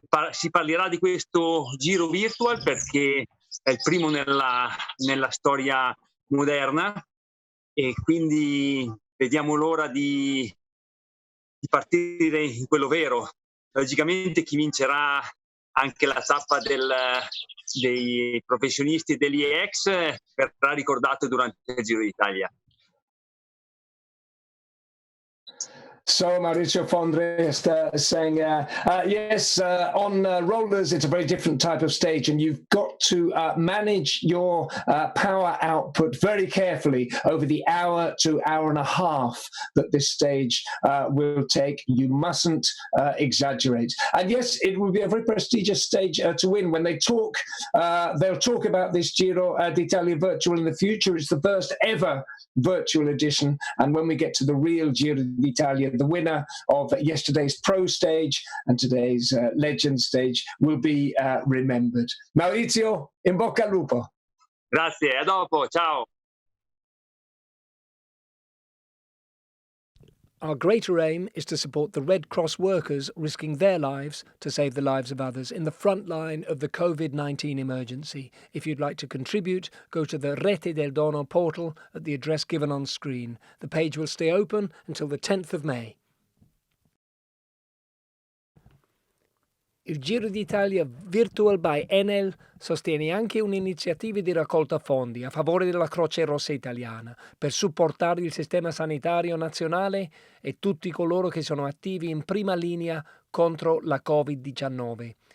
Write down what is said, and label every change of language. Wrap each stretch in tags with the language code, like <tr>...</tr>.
<it>Si parlerà di questo Giro virtual perché è il primo nella storia moderna e quindi vediamo l'ora di partire in quello vero. Logicamente chi vincerà anche la tappa dei professionisti e degli ex verrà ricordato durante il Giro d'Italia.</it> <en>So Maurizio Fondriest saying, yes, on rollers, it's a very different type of stage, and you've got to manage your power output very carefully over the hour to hour and a half that this stage will take. You mustn't exaggerate. And yes, it will be a very prestigious stage to win. When they talk, they'll talk about this Giro d'Italia virtual in the future. It's the first ever virtual edition. And when we get to the real Giro d'Italia, the winner of yesterday's pro stage and today's legend stage will be remembered.</en> <it>Maurizio, in bocca al lupo. Grazie, a dopo, ciao.</it> <en>Our greater aim is to support the Red Cross workers risking their lives to save the lives of others in the front line of the COVID-19 emergency. If you'd like to contribute, go to the Rete del Dono portal at the address given on screen. The page will stay open until the 10th of May.</en> <it>Il Giro d'Italia Virtual by Enel sostiene anche un'iniziativa di raccolta fondi a favore della Croce Rossa italiana per supportare il sistema sanitario nazionale e tutti coloro che sono attivi in prima linea contro la Covid-19.</it>